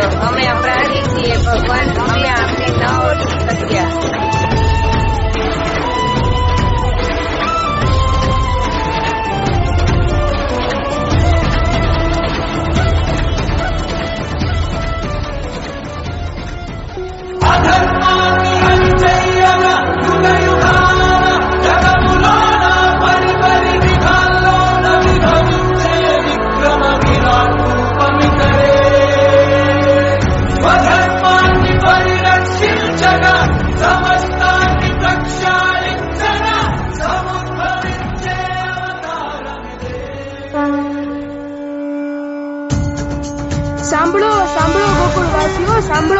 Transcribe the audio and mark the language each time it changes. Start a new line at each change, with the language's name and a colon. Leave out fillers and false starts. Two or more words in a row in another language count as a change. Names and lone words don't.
Gujarati: અમે અપરાધી છીએ ભગવાન, અમે આપને ન ઓળખી શક્યા.
Telugu: అధర్మాన్ని అంచెయ్యగ యుగయుగాన జగములోన పరి పరి విధాల్లోన విభజించే విక్రమ విరాట్ రూపమితరే. స్వధర్మాన్ని పరిరక్షించగా సమస్తాన్ని ప్రక్షాళించగా సముద్భవించే అవతారమిదే.
Gujarati: સાંભળો સાંભળો ગોકુળવાસીઓ, સાંભળો.